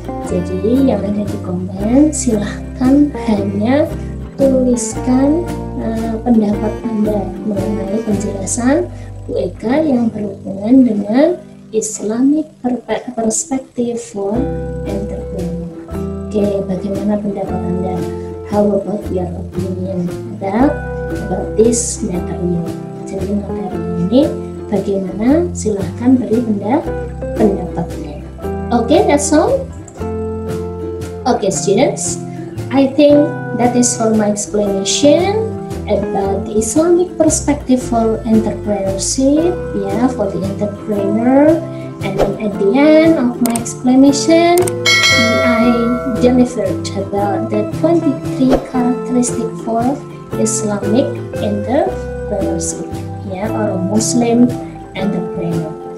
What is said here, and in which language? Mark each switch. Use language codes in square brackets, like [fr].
[id] Jadi yang ada di komen, silahkan hanya tuliskan pendapat Anda mengenai penjelasan Bu Eka yang berhubungan dengan Islamic perspective for entrepreneur. Oke, bagaimana pendapat Anda? [en] How about your opinion about this material? [id] Jadi materi ini bagaimana? Silahkan beri pendapatnya. [en] Okay, that's all. Okay, students, I think that is for my explanation about the Islamic perspective for entrepreneurship, for the entrepreneur. And then at the end of my explanation, I delivered about the 23 characteristics for Islamic entrepreneurship, or Muslim entrepreneur.